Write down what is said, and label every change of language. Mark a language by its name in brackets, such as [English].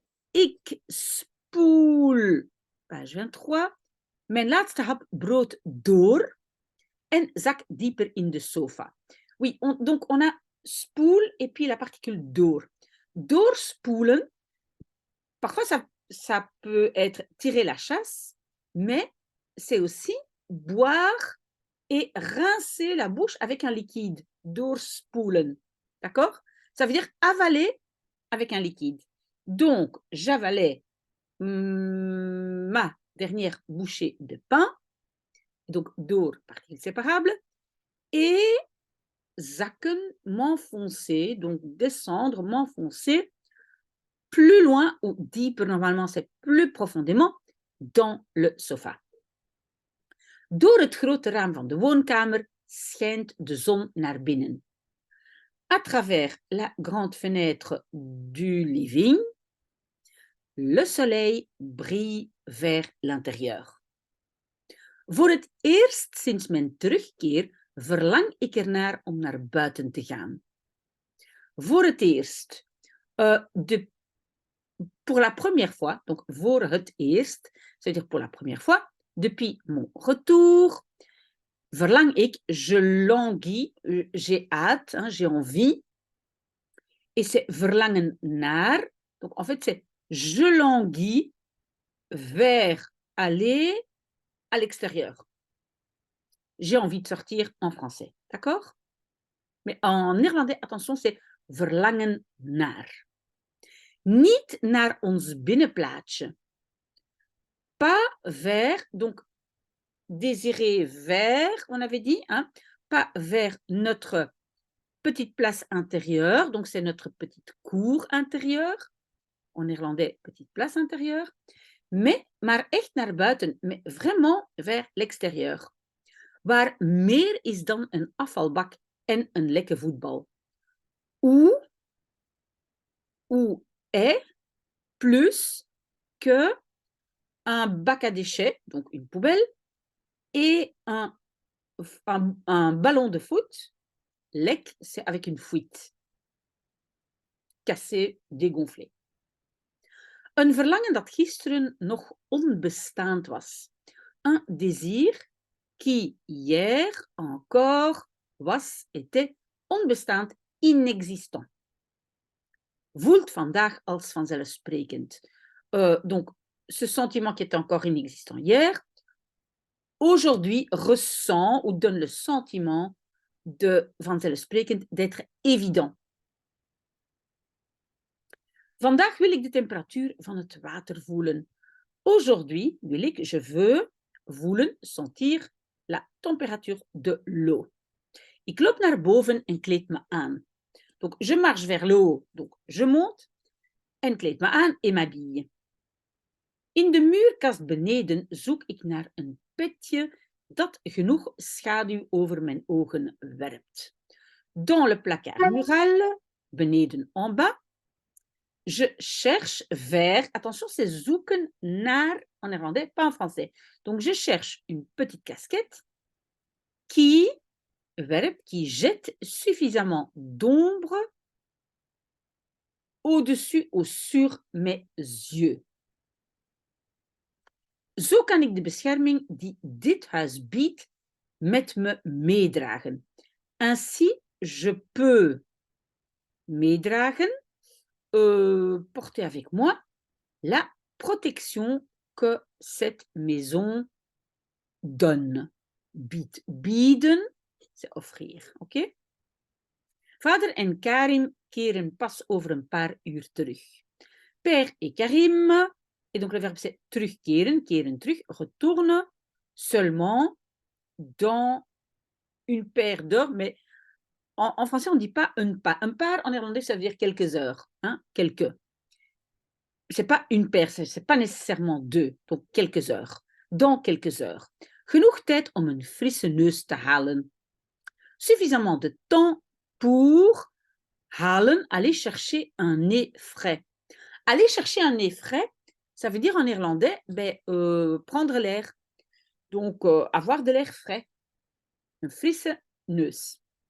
[Dutch] Ik spoel, [English] page 23, [Dutch] mijn laatste hap brood door en zak dieper in de sofa. [French] Oui, donc on a spoel et puis la particule door. Doorspoelen, parfois ça peut être tirer la chasse, mais c'est aussi boire et rincer la bouche avec un liquide. Doorspoelen. D'accord? Ça veut dire avaler avec un liquide. Donc, j'avalais ma dernière bouchée de pain, donc door, particule séparable, et zakken, m'enfoncer, donc descendre, m'enfoncer plus loin ou deeper, normalement c'est plus profondément, dans le sofa. [Dutch] Door het grote raam van de woonkamer schijnt de zon naar binnen. [French] À travers la grande fenêtre du living, le soleil brille vers l'intérieur. [Dutch] Voor het eerst sinds mijn terugkeer verlang ik ernaar om naar buiten te gaan. Voor het eerst, [French] pour la première fois, donc [Dutch] voor het eerst, [French] c'est-à-dire pour la première fois, depuis mon retour, [Dutch] verlang ik, [French] je languis, j'ai hâte, hein, j'ai envie, et c'est [Dutch] verlangen naar, [French] donc en fait c'est je languis vers aller à l'extérieur. J'ai envie de sortir en français, d'accord? Mais en néerlandais, attention, c'est [Dutch] verlangen naar. Niet naar ons binnenplaatsje. [French] Pas vers, donc désirer vers, on avait dit, hein, pas vers notre petite place intérieure, donc c'est notre petite cour intérieure. En néerlandais, petite place intérieure. [Dutch] Maar echt naar buiten, [French] mais vraiment vers l'extérieur. [Dutch] Waar meer is dan een afvalbak en een lekke voetbal. [French] Où est plus que un bac à déchets, donc une poubelle, et un ballon de foot. Lek, c'est avec une fuite. Cassé, dégonflé. [Dutch] Een verlangen dat gisteren nog onbestaand was. [French] Un désir qui hier encore était onbestaand, inexistant. [Dutch] Voelt vandaag als vanzelfsprekend. [French] Donc, ce sentiment qui était encore inexistant hier, aujourd'hui ressent ou donne le sentiment de vanzelfsprekend d'être évident. [Dutch] Vandaag wil ik de temperatuur van het water voelen. [French] Aujourd'hui, je veux voelen, sentir la température de l'eau. [Dutch] Ik loop naar boven en kleed me aan. [French] Donc, je marche vers le haut, donc je monte en [Dutch] kleed me aan [French] et m'habille. [Dutch] In de muurkast beneden zoek ik naar een petje dat genoeg schaduw over mijn ogen werpt. [French] Dans le placard mural, beneden en bas, je cherche vers, attention, c'est [Dutch] zoeken naar, [French] en néerlandais, pas en français. Donc, je cherche une petite casquette qui jette suffisamment d'ombre au-dessus ou sur mes yeux. [Dutch] Zo kan ik de bescherming die dit huis biedt met me meedragen. [French] Ainsi, je peux meedragen, porter avec moi la protection que cette maison donne. Bieden, c'est offrir, ok? [Dutch] Vader en Karim keren pas over een paar uur terug. [French] Père et Karim, et donc le verbe c'est terugkeren, [Dutch] keren terug, [French] retourne seulement dans une paire d'heures, mais en français on ne dit pas un pas. Un paar en néerlandais ça veut dire quelques heures, hein, quelques. C'est pas une paire, c'est pas nécessairement deux, donc quelques heures. Dans quelques heures. [Dutch] Genoeg tijd om een frisse neus te halen. [French] Suffisamment de temps pour halen, aller chercher un nez frais. Aller chercher un nez frais, ça veut dire en néerlandais prendre l'air. Donc, avoir de l'air frais. [Dutch] Een frisse neus.